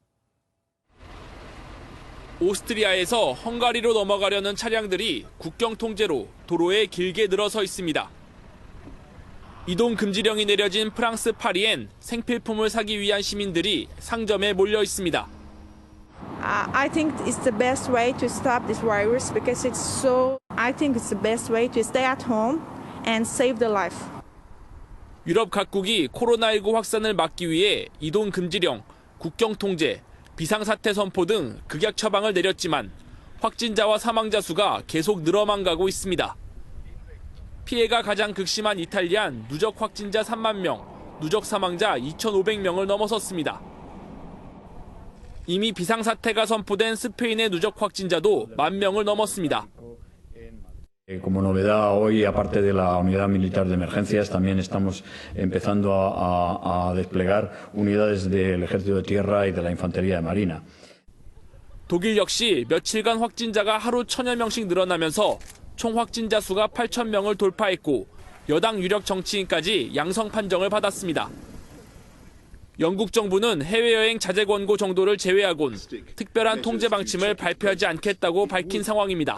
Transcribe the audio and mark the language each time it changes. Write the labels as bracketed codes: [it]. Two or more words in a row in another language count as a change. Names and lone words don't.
[ko] 오스트리아에서 헝가리로 넘어가려는 차량들이 국경 통제로 도로에 길게 늘어서 있습니다. 이동 금지령이 내려진 프랑스 파리엔 생필품을 사기 위한 시민들이 상점에 몰려 있습니다. [en] I think it's the best way to stop this virus because I think it's the best way to stay at home and save the life. [ko] 유럽 각국이 코로나19 확산을 막기 위해 이동 금지령, 국경 통제, 비상사태 선포 등 극약 처방을 내렸지만 확진자와 사망자 수가 계속 늘어만 가고 있습니다. 피해가 가장 극심한 이탈리안 누적 확진자 3만 명, 누적 사망자 2,500명을 넘어섰습니다. 이미 비상사태가 선포된 스페인의 누적 확진자도 1만 명을 넘었습니다. [es] Como novedad hoy, aparte de la unidad militar de emergencias, también estamos empezando a desplegar unidades del Ejército de Tierra y de la Infantería de Marina. [ko] 독일 역시 며칠간 확진자가 하루 1,000여 명씩 늘어나면서 총 확진자 수가 8,000명을 돌파했고 여당 유력 정치인까지 양성 판정을 받았습니다. 영국 정부는 해외여행 자제 권고 정도를 제외하곤 특별한 통제 방침을 발표하지 않겠다고 밝힌 상황입니다.